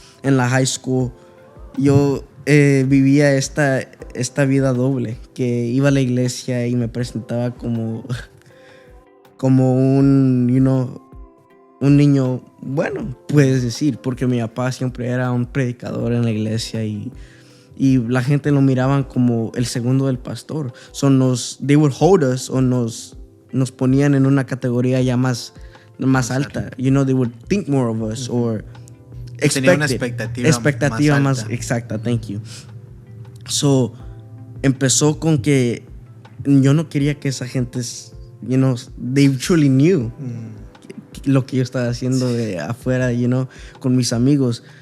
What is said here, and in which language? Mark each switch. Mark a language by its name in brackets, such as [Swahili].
[Spanish] En la high school, yo vivía esta vida doble, que iba a la iglesia y me presentaba como un niño, bueno, puedes decir, porque mi papá siempre era un predicador en la iglesia y la gente lo miraban como el segundo del pastor. [English] They would hold us [Spanish] o nos ponían en una categoría ya más alta. [English] They would think more of us or [Spanish] tenía una expectativa más exacta. [English] Thank you. [Spanish] So, empezó con que yo no quería que esa gente, [English] they truly knew [Spanish] lo que yo estaba haciendo de afuera, con mis amigos.